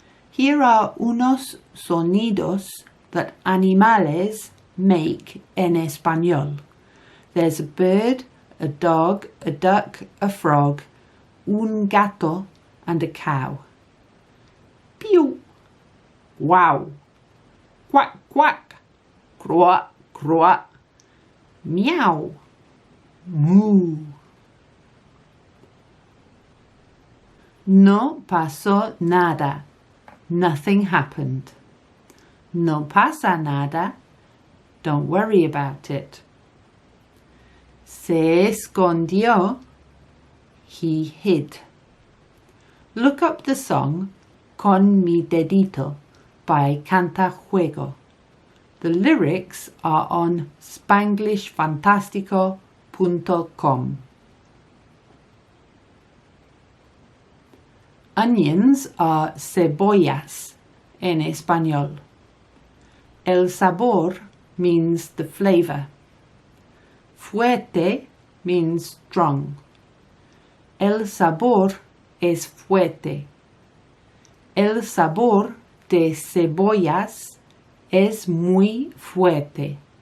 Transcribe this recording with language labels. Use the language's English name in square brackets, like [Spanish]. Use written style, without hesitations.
[English] Here are [Spanish] unos sonidos [English] that animales make en español. There's a bird, a dog, a duck, a frog, un gato, and a cow. Pew! Wow! Quack, quack! Croak, croak! Meow! Moo! [Spanish] No pasó nada. [English] Nothing happened. [Spanish] No pasa nada. [English] Don't worry about it. [Spanish] Se escondió. [English] He hid. Look up the song Con mi dedito by Cantajuego. The lyrics are on spanglishfantastico.com. Onions are cebollas [Spanish] en español. [English] El sabor means the flavor. Fuerte means strong. [Spanish] El sabor es fuerte. El sabor de cebollas es muy fuerte.